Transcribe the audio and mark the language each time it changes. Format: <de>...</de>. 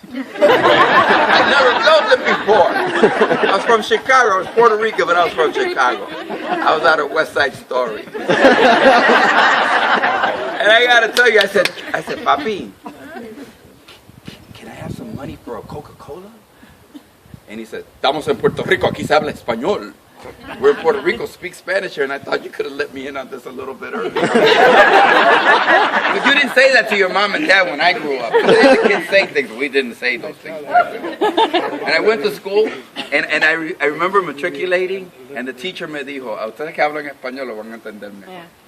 <en>I'd never felt it before. I was from Chicago. I was Puerto Rico, but I was from Chicago. I was out of West Side Story. And I got to tell you, I said, Papi, can I have some money for a Coca-Cola? And he said,</en> <es>estamos en Puerto Rico, aquí se habla español.</es> <en>We're in Puerto Rico, speak Spanish here, and I thought you could have let me in on this a little bit earlier. But you didn't say that to your mom and dad when I grew up. The kids say things, but we didn't say those things. And I went to school, and I remember matriculating, and the teacher</en> <es>me dijo, a ustedes que hablan español lo van a entender mejor.</es>